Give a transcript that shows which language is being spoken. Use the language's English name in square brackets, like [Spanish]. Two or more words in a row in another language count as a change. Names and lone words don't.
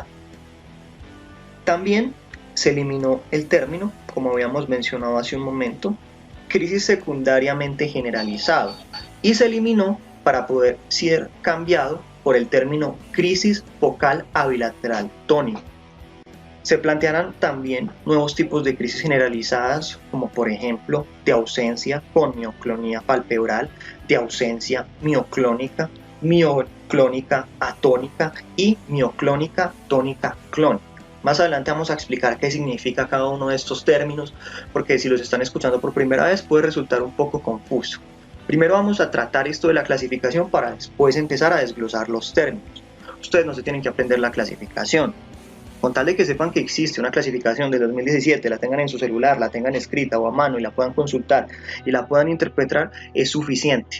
[Spanish] También se eliminó el término, como habíamos mencionado hace un momento, crisis secundariamente generalizado, y se eliminó para poder ser cambiado por el término crisis focal abilateral tónica. Se plantearán también nuevos tipos de crisis generalizadas, como por ejemplo de ausencia con mioclonía palpebral, de ausencia mioclónica, mioclónica atónica y mioclónica tónica clónica. Más adelante vamos a explicar qué significa cada uno de estos términos, porque si los están escuchando por primera vez puede resultar un poco confuso. Primero vamos a tratar esto de la clasificación para después empezar a desglosar los términos. Ustedes no se tienen que aprender la clasificación. Con tal de que sepan que existe una clasificación de 2017, la tengan en su celular, la tengan escrita o a mano y la puedan consultar y la puedan interpretar, es suficiente.